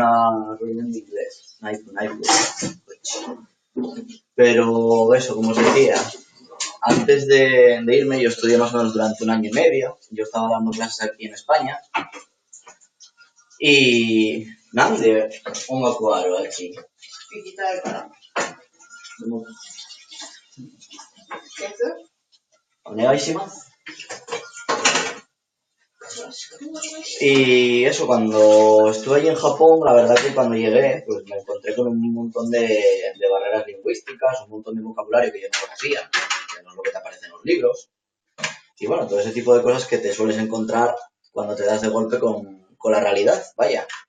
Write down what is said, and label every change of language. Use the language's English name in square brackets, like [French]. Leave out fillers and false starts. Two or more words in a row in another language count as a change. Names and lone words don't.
[Spanish] Vamos a una reunión de inglés. Pero eso, como os decía, antes de irme yo estudié más o menos durante 1 año y medio. Yo estaba dando clases aquí en España. Y... Nande, un cuadro aquí. [Japanese] 聞きたいから。お願いします。 [Spanish] Y eso, cuando estuve allí en Japón, la verdad que cuando llegué, pues me encontré con un montón de barreras lingüísticas, un montón de vocabulario que yo no conocía, que no es lo que te aparece en los libros. Y bueno, todo ese tipo de cosas que te sueles encontrar cuando te das de golpe con la realidad, vaya.